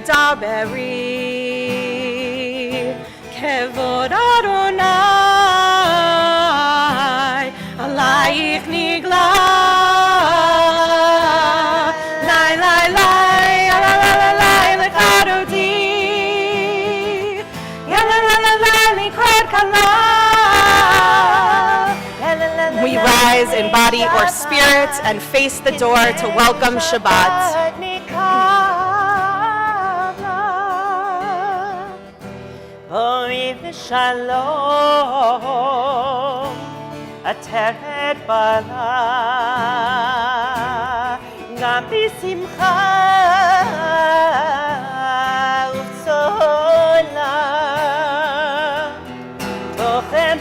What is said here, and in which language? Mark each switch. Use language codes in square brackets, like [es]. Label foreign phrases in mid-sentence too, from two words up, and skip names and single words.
[he] beri, כבוד אדוני, עליך נגלה. Lai, lai, lai, la, la, la, la, lechadoti. Ya, la, la, la, la, לקראת כלה. [en] We rise in body or spirit and face the door to welcome Shabbat. [he] בואי בשלום עטרת בעלה גם בשמחה ובצהלה תוך